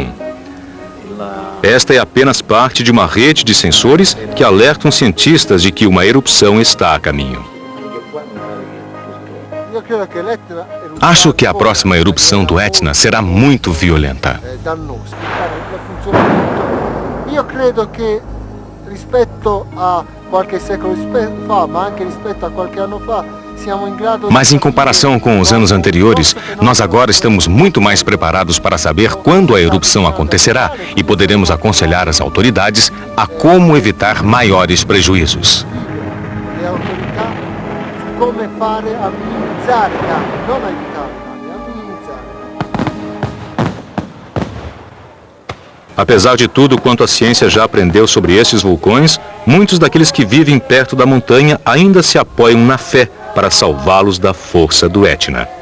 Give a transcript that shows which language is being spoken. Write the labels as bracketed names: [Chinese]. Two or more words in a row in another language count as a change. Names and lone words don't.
[Portuguese] Esta é apenas parte de uma rede de sensores que alertam cientistas de que uma erupção está a caminho. Acho que a próxima erupção do Etna será muito violenta. [Italian] Eu credo que, rispetto a qualche secolo fa, ma anche rispetto a qualche anno fa, [Portuguese] mas em comparação com os anos anteriores, nós agora estamos muito mais preparados para saber quando a erupção acontecerá e poderemos aconselhar as autoridades a como evitar maiores prejuízos. Apesar de tudo quanto a ciência já aprendeu sobre esses vulcões, muitos daqueles que vivem perto da montanha ainda se apoiam na fé para salvá-los da força do Etna.